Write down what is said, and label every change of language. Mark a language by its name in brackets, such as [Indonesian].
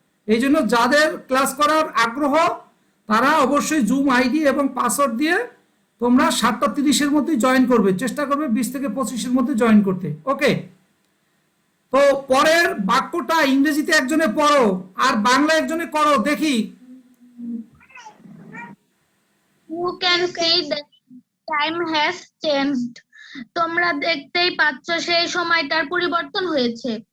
[Bangla] এই জন্য যাদের ক্লাস করার আগ্রহ তারা অবশ্যই জুম আইডি এবং পাসওয়ার্ড দিয়ে তোমরা 7:30-এর মধ্যে জয়েন করবে, চেষ্টা করবে 20 থেকে 25-এর মধ্যে জয়েন করতে, ওকে? তো পরের বাক্যটা ইংরেজিতে একজনে পড়ো আর বাংলা একজনে করো, দেখি। [English] You can see that time has changed. [Bangla] তোমরা দেখতেই পাচ্ছ সেই সময়টার পরিবর্তন হয়েছে।